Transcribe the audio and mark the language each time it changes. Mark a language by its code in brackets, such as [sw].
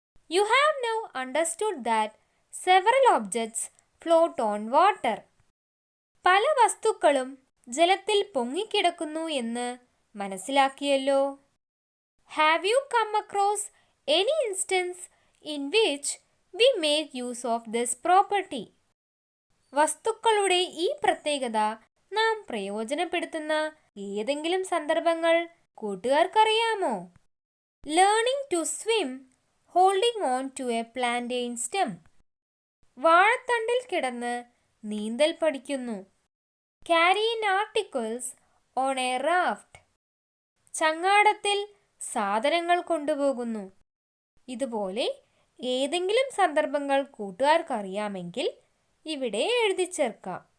[en] You have now understood that several objects float on water. [ml] പല വസ്തുക്കളും ജലത്തിൽ പൊങ്ങിക്കിടക്കുന്നു എന്ന് മനസ്സിലാക്കിയല്ലോ. [en] Have you come across any instance in which we make use of this property? [ml] വസ്തുക്കളുടെ ഈ പ്രത്യേകത നാം പ്രയോജനപ്പെടുത്തുന്ന ഏതെങ്കിലും സന്ദർഭങ്ങൾ കൂട്ടുകാർക്കറിയാമോ? [en] Learning to swim holding on to a plantain stem. [ml] വാഴത്തണ്ടിൽ കിടന്ന് നീന്തൽ പഠിക്കുന്നു. [en] Carrying articles on a raft. [ml] ചങ്ങാടത്തിൽ സാധനങ്ങൾ കൊണ്ടുപോകുന്നു. ഇതുപോലെ ഏതെങ്കിലും സന്ദർഭങ്ങൾ കൂട്ടുകാർക്കറിയാമെങ്കിൽ ഇവിടെ എഴുതി ചേർക്കാം.